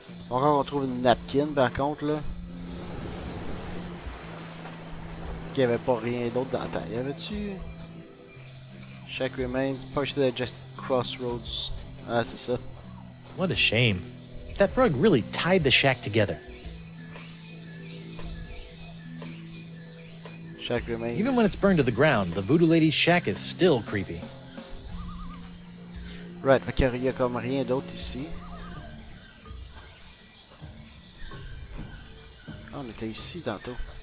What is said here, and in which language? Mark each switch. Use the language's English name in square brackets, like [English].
[French] Encore on trouve une napkin par contre là. Ok, il n'y avait pas rien d'autre dans le temps. Y avait-tu? [English] Shack remains partially adjusted crossroads. [French] Ah, c'est ça. [English] What a shame. That rug really tied the shack together. Shack remains. Even when it's burned to the ground, the voodoo lady's shack is still creepy. [French] Right, fait qu'il y a comme rien d'autre ici. Ah, on était ici tantôt.